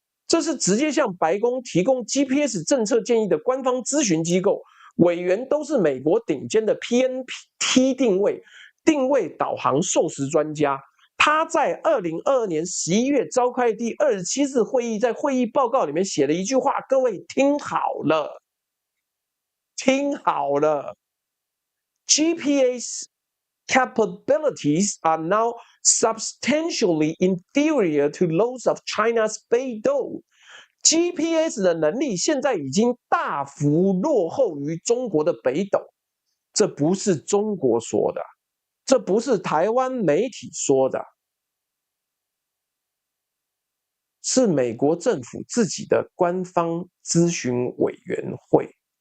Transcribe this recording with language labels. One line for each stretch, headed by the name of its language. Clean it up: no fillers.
Chinese: 這是直接向白宮提供 GPS 政策建議的官方諮詢機構，委員都是美國頂尖的 PNT 定位導航授時專家。他在2022年11月召開第27次會議，在會議報告裡面寫了一句話，各位聽好了，聽好了。
English: GPS capabilities are now substantially inferior to those of China's 北斗。
Chinese: GPS 的能力現在已經大幅落後於中國的北斗。這不是中國說的，這不是台灣媒體說的，是美國政府自己的官方諮詢委員會。